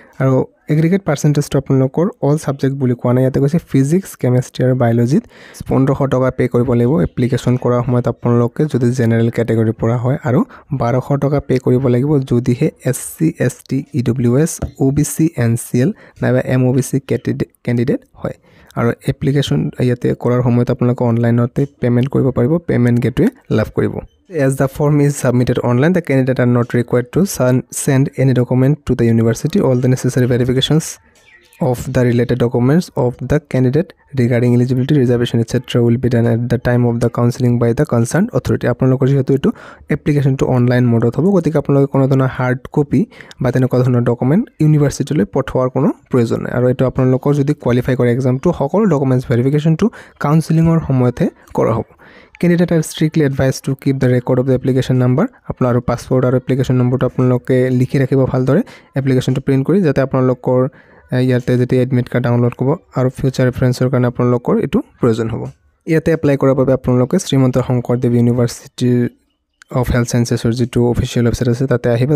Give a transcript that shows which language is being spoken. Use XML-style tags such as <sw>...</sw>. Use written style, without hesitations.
<as>আৰু এগ্ৰিগেট পাৰ্চেণ্টেজটো আপোনালোকৰ all subject বুলি কোৱা নাই, ইয়াতে কৈছে ফিজিক্স, কেমেষ্ট্ৰি আৰু বায়'লজিত 1500 টকা পে' কৰিব লাগিব এপ্লিকেশ্যন কৰাৰ সময়ত আপোনালোকে যদি জেনেৰেল কেটেগৰীৰ পৰা হয়, আৰু 1200 টকা পে' কৰিব লাগিব যদিহে SC, ST, EWS, OBC, NCL নাইবা MOBC কেণ্ডিডেট হয়। আৰু এপ্লিকেশ্যন ইয়াতে কৰাৰ সময়ত আপোনালোকে অনলাইনতে পে'মেণ্ট কৰিব পাৰিব, পে'মেণ্ট গেটৱে লাভ কৰিব।</as> <en>As the form is submitted online, the candidate are not required to send any document to the university. All the necessary verifications of the related documents of the candidate regarding eligibility, reservation, etc. will be done at the time of the counseling by the concerned authority.</en> <as>আপোনালোকৰ যিহেতু এইটো এপ্লিকেশ্যনটো online মোডত হ'ব, গতিকে আপোনালোকে কোনো ধৰণৰ hard copy বা তেনেকুৱা ধৰণৰ ডকুমেণ্ট ইউনিভাৰ্চিটিলৈ পঠোৱাৰ কোনো প্ৰয়োজন নাই। আৰু এইটো আপোনালোকৰ যদি কোৱালিফাই কৰে এক্সামটো, সকলো ডকুমেণ্টছ ভেৰিফিকেশ্যনটো কাউন্সেলিঙৰ সময়তহে কৰা হ'ব।</as> <en>Candidate are strictly advised to keep the record of the application number.</en> <as>আপোনাৰ পাছপোৰ্ট আৰু এপ্লিকেশ্যন নম্বৰটো আপোনালোকে লিখি ৰাখিব ভালদৰে, এপ্লিকেশ্যনটো প্ৰিণ্ট কৰি, যাতে আপোনালোকৰ ইয়াতে যেতিয়া এডমিট কাৰ্ড ডাউনলোড কৰিব আৰু ফিউচাৰ ৰেফাৰেঞ্চৰ কাৰণে আপোনালোকৰ এইটো প্ৰয়োজন হ'ব। ইয়াতে এপ্লাই কৰাৰ বাবে আপোনালোকে শ্ৰীমন্ত শংকৰদেৱ ইউনিভাৰ্চিটিৰ অফ হেল্থ ছায়েন্সেছৰ যিটো অফিচিয়েল ৱেবছাইট আছে তাতে আহিব।</as>